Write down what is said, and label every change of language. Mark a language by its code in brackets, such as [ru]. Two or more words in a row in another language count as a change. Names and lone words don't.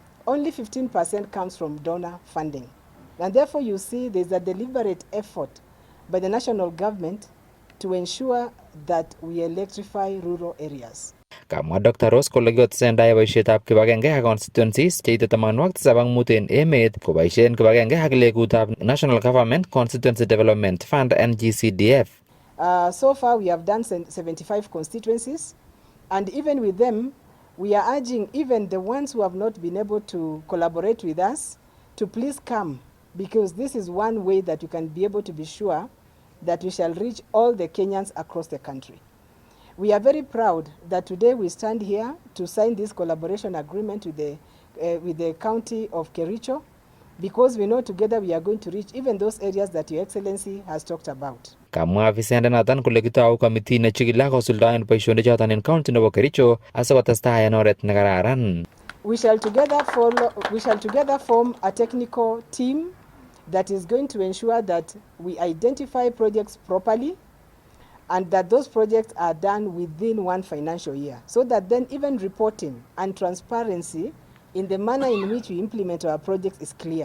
[en] Only 15% comes from donor funding. And therefore you see there's a deliberate effort by the national government to ensure that we electrify rural areas. [kln] Kamwa Dr. Rose kole kikotesentai boisietab kibagenge ak constituencies cheite 75 en emet koboisien kibagenge ak legutab National Government Constituency Development Fund NGCDF. [en] So far we have done 75 constituencies, and even with them we are urging even the ones who have not been able to collaborate with us to please come, because this is one way that you can be able to be sure that we shall reach all the Kenyans across the country. We are very proud that today we stand here to sign this collaboration agreement with the county of Kericho, because we know together we are going to reach even those areas that Your Excellency has talked about. [kln] Kamwa afisandet noton kole kitou committee nechigili kosuldaen boisionik choton en county nebo Kericho asikotestai en oret nekararan. [en] We shall together form a technical team that is going to ensure that we identify projects properly and that those projects are done within one financial year, so that then even reporting and transparency in the manner in which we implement our projects is clear.